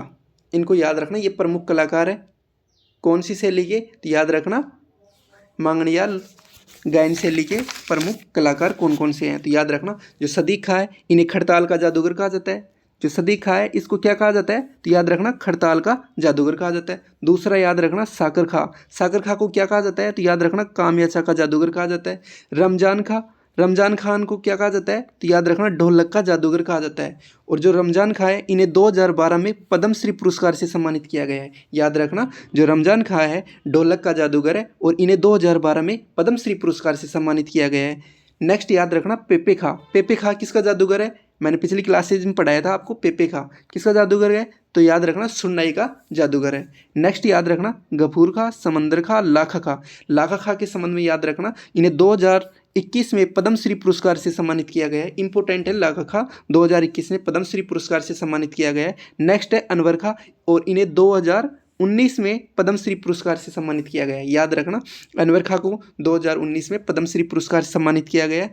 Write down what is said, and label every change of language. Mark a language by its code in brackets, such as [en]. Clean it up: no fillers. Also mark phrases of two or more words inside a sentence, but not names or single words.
[hi] इनको याद रखना, ये प्रमुख कलाकार है कौन सी शैली के? तो याद रखना मांगणियार गायन शैली के प्रमुख कलाकार कौन कौन से हैं। तो याद रखना, जो सदीक खां है इन्हें खड़ताल का जादूगर कहा जाता है। जो सदीक खां है इसको क्या कहा जाता है? तो याद रखना खड़ताल का जादूगर कहा जाता है। दूसरा याद रखना साकर खां, साकर खां को क्या कहा जाता है? तो याद रखना कामयाचा का जादूगर कहा जाता है। रमजान खां, रमजान खान को क्या कहा जाता है? तो याद रखना ढोलक का जादूगर कहा जाता है। और जो रमजान खां है इन्हें 2012 में पद्मश्री पुरस्कार से सम्मानित किया गया है। याद रखना, जो रमजान खां है ढोलक का जादूगर है और इन्हें 2012 में पद्मश्री पुरस्कार से सम्मानित किया गया है। नेक्स्ट याद रखना पेपे खां, पेपे खां किसका जादूगर है? मैंने पिछली क्लासेज में पढ़ाया था आपको, पेपे खां किसका जादूगर है? तो याद रखना सुननाई का जादूगर है। नेक्स्ट याद रखना गफूर खां, समंदर खां, लाखा खां, लाखा खां के संबंध में याद रखना इन्हें 2021 में पद्मश्री पुरस्कार से सम्मानित किया गया है। इंपॉर्टेंट है, लाखा खां 2021 में पद्मश्री पुरस्कार से सम्मानित किया गया है। नेक्स्ट है अनवर खां और इन्हें 2019 में पद्मश्री पुरस्कार से सम्मानित किया गया है। याद रखना अनवर खां को 2019 में पद्मश्री पुरस्कार से सम्मानित किया गया है।